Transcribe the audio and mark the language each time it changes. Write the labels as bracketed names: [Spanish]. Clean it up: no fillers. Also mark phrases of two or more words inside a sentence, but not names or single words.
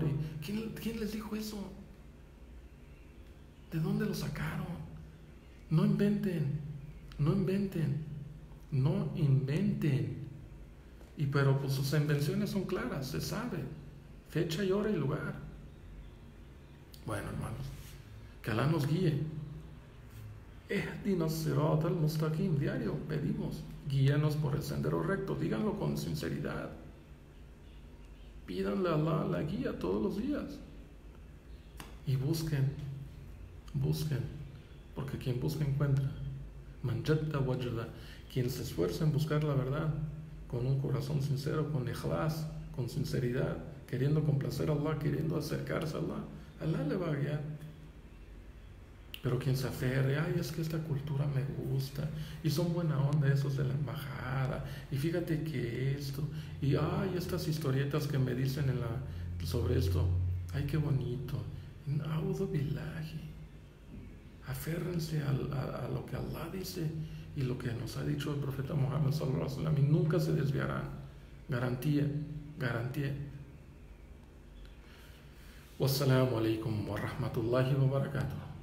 [Spanish] ¿Quién les dijo eso? ¿De dónde lo sacaron? No inventen. Pero pues sus invenciones son claras, se sabe fecha y hora y lugar. Bueno, hermanos, que Alá nos guíe. [Arabic] اهدنا الصراط المستقيم, [Spanish] diario pedimos, guíanos por el sendero recto. Díganlo con sinceridad. Pídanle a Alá la guía todos los días. Y busquen, porque quien busca encuentra. [Arabic] من جد وجد, [Spanish] quien se esfuerza en buscar la verdad con un corazón sincero, con ikhlas, con sinceridad, queriendo complacer a Allah, queriendo acercarse a Allah, Allah le va a guiar. Pero quien se aferre, es que esta cultura me gusta, y son buena onda esos de la embajada, y fíjate que esto, y estas historietas que me dicen sobre esto, qué bonito. [Arabic] أعوذ بالله. [Spanish] Aférrense a lo que Allah dice y lo que nos ha dicho el profeta Muhammad [Arabic] صلى الله عليه وسلم, [Spanish] y nunca se desviarán. Garantía. [Arabic] والسلام عليكم ورحمة الله وبركاته.